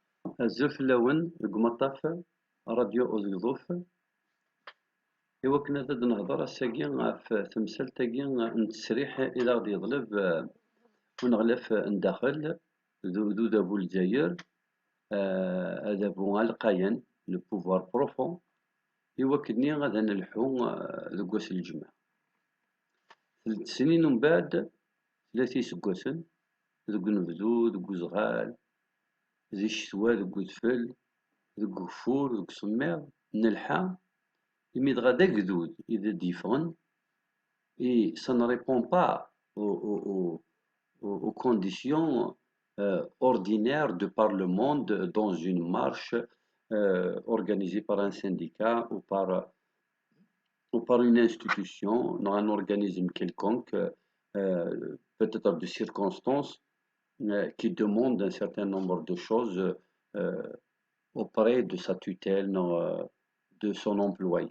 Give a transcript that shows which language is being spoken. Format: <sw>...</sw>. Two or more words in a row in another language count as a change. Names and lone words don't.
<kab>Azul fell-awen deg umaṭṭaf radyu Uẓeẓṭuf, iwakken ad d-nehder ass-agi ɣef temsalt-agi n ttesriḥ i aɣ-d-yeḍleb uneɣlaf n daxel d udabu n Lezzayer, adabu alqayan,</kab> <fr>le pouvoir profond,</fr> <kab>iwakken ad nelḥu deg wass n lǧemɛa. 3 snin umbaɛd, 3 iseggasen, deg unebdu, deg uzɣal, di ccetwa, deg udfel, deg ugeffur, deg usemmiḍ, nelḥa imi dɣa d agdud i d-yeffɣen,</kab> <fr>et ça ne répond pas aux conditions ordinaires de par le monde dans une marche organisée par un syndicat ou par une institution, dans un organisme quelconque, peut-être de circonstances qui demandent un certain nombre de choses auprès de sa tutelle, de son employé.</fr>